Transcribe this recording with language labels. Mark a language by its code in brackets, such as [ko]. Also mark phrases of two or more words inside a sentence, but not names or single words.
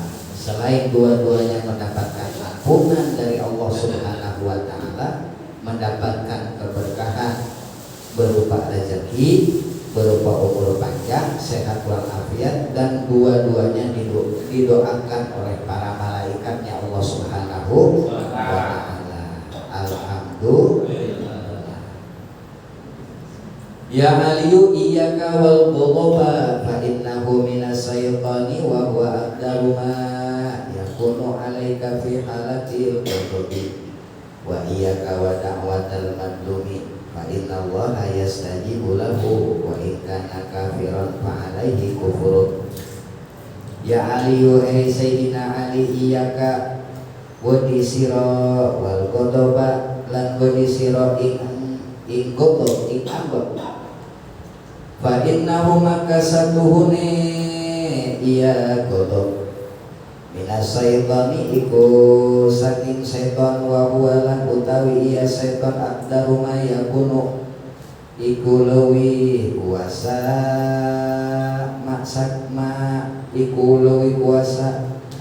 [id] Selain dua-duanya mendapatkan ampunan dari Allah [ar] سبحانه وتعالى, [id] mendapatkan keberkahan berupa rezeki, berupa umur panjang, sehat walafiat, dan dua-duanya didoakan oleh para malaikatnya Allah [ar] سبحانه وتعالى. [id] Alhamdulillah. [ar] يا علي إياك والغضب فإنه من الشيطان وهو أقدر ما يكون عليك في حالة الغضب وإياك ودعوة المظلوم فإن الله يستجيب له وإن كان كافرا فعليه كفر. يا علي [jv] Sayyidina Ali iyyaka wadi sira [ar] والغضب [jv] lan wadi sira ing ghadab ing ambek [ar] فإنه [jv] maka satuhune iya ghadab [ar] من الشيطان [jv] iku saking setan [ar] وهو [jv] lan utawi iya setan [ar] أقدر ما يكون [jv] iku luwi kuasa maksak ma iku luwi kuasa